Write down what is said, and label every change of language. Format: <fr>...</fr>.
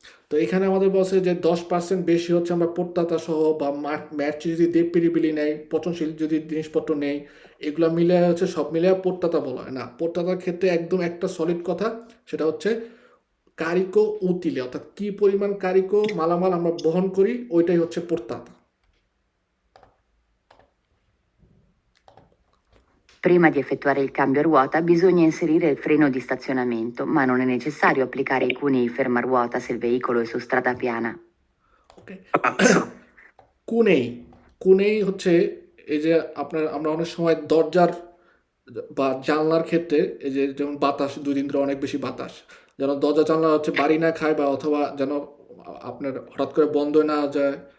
<bn>তো এখানে আমাদের বলছে যে 10% বেশি হচ্ছে আমরা প্রত্যাতা সহ বা ম্যাচ যদি দেবপিরিবিলি নেই, পচনশীল যদি জিনিসপত্র নেই, এগুলো মিলে হচ্ছে সব মিলে প্রত্যাতা বলা হয় না। প্রত্যাতার ক্ষেত্রে একদম একটা সলিড কথা, সেটা হচ্ছে</bn> <it>কারিকো উতিলে,</it> <bn>অর্থাৎ কি পরিমাণ কারিকো মালামাল আমরা বহন করি ওইটাই হচ্ছে প্রত্যাতা।</bn> <it>Prima di effettuare il cambio a ruota bisogna inserire il freno di stazionamento, ma non è necessario applicare i cunei fermaruota se il veicolo è su strada piana.</it> <en>okay,</en> <it>Falso.</it> <bn>কুনেই কুনেই হচ্ছে এই যে আমরা অনেক সময় দরজার বা জানলার ক্ষেত্রে এই যে যেমন বাতাস 2 দিন ধরে অনেক বেশি বাতাস, যেন দরজা জানলা হচ্ছে বাড়ি না খায় বা অথবা যেন আপনার হঠাৎ করে বন্ধ না যায়</bn>